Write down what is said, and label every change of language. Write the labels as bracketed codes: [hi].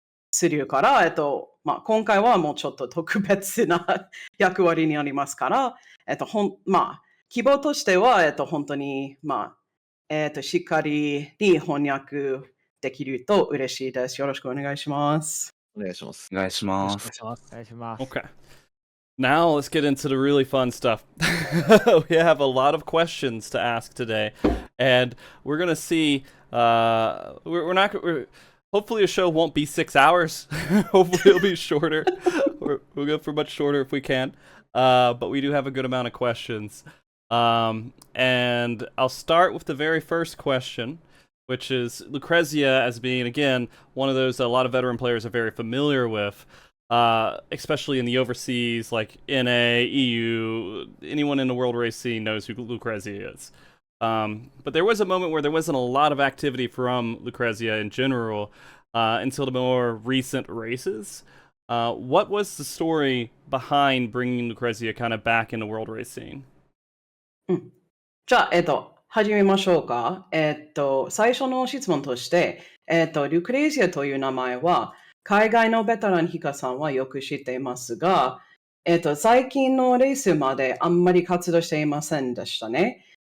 [ja] するから、今回はもうちょっと特別な役割になりますから、希望としては、本当に、しっかりに翻訳できると嬉しいです。よろしくお願いします。お願いします。お願いしよろましくお願いします。お願いします。 [en] Okay. Now let's get into the really fun stuff. We have a lot of questions to ask today, and we're gonna see. Hopefully, a show won't be 6 hours. Hopefully, it'll be shorter. We'll go for much shorter if we can. But we do have a good amount of questions. And I'll start with the very first question, which is Lucrezia as being, again, one of those a lot of veteran players are very familiar with, especially in the overseas, like NA, EU, anyone in the world race scene knows who Lucrezia is. But there was a moment where there wasn't a lot of activity from Lucrezia in general until the more recent races. What was the story behind bringing Lucrezia kind of back in the world race scene? [ja] じゃあ、始めましょうか。最初の質問として、ルクレイジアという名前は、海外のベテランヒカさんはよく知っていますが、最近のレースまであんまり活動していませんでしたね。